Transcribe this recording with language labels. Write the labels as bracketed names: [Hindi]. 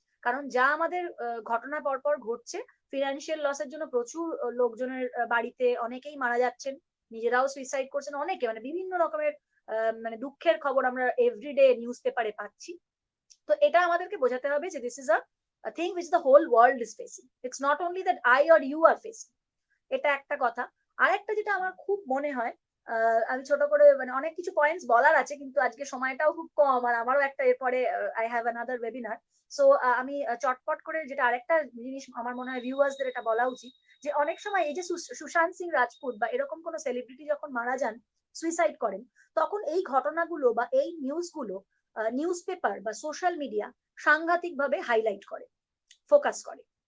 [Bangla] কারণ যা আমাদের ঘটনা পরপর ঘটছে, ফিনান্সিয়াল লসের জন্য প্রচুর লোকজনের বাড়িতে অনেকেই মারা যাচ্ছেন, নিজেরাও সুইসাইড করছেন অনেকে, মানে বিভিন্ন রকমের মানে দুঃখের খবর আমরা এভরিডে নিউজ পেপারে পাচ্ছি। তো এটা আমাদেরকে বোঝাতে হবে যে [English] This is a thing which the whole world is facing. It's not only that I or you are facing. [Bangla] এটা একটা কথা। আর একটা যেটা আমার খুব মনে হয়, আমি ছোট করে মানে অনেক কিছু পয়েন্টস বলার আছে, কিন্তু আজকে সময়টাও খুব কম, আর আমারও একটা এরপরে [English] I have another webinar. [Bangla] So আমি চটপট করে যেটা আরেকটা জিনিস আমার মনে হয় ভিউয়ার্সদের এটা বলা উচিত, যে অনেক সময় এই যে সুশান্ত সিং রাজপুত বা এরকম কোনো সেলিব্রিটি যখন মারা যান, সুইসাইড করেন, তখন এই ঘটনাগুলো বা এই নিউজগুলো নিউজ পেপার বা সোশ্যাল মিডিয়া সাংঘাতিকভাবে হাইলাইট করে, ফোকাস করে।